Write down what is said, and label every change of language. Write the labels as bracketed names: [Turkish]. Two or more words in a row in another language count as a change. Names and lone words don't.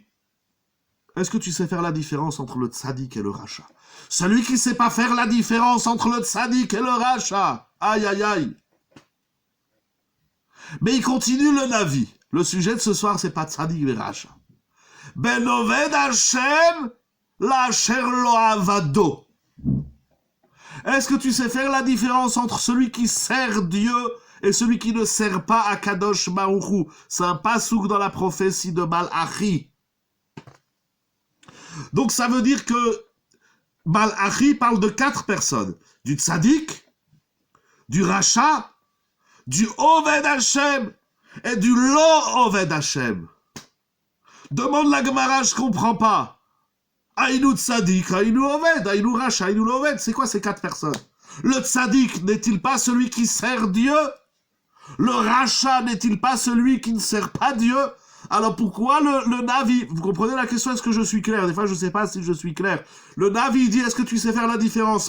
[French] Est-ce que tu sais faire la différence entre le tzaddik et le rachat? Celui qui sait pas faire la différence entre le tzaddik et le rachat. Aïe, aïe, aïe. Mais il continue le Navi. Le sujet de ce soir, c'est pas tzaddik et rachat. [Hebrew] בין עובד השם לאשר לא עבדו. [French] Est-ce que tu sais faire la différence entre celui qui sert Dieu et celui qui ne sert pas à Kadosh Baruch Hu? C'est un pasouk dans la prophétie de Malachi. Donc ça veut dire que Malachi parle de 4 personnes. Du tzaddik, du rachat, du [Hebrew] עובד השם [French] et du [Hebrew] לא עובד השם. [French] Demande la Gemara, je comprends pas. [Hebrew] היינו צדיק היינו עובד היינו רשע היינו לא עובד, [French] c'est quoi ces 4 personnes? Le tzadik n'est-il pas celui qui sert Dieu? Le racha n'est-il pas celui qui ne sert pas Dieu? Alors pourquoi le Navi, vous comprenez la question, est-ce que je suis clair? Des fois je ne sais pas si je suis clair. Le Navi dit, est-ce que tu sais faire la différence?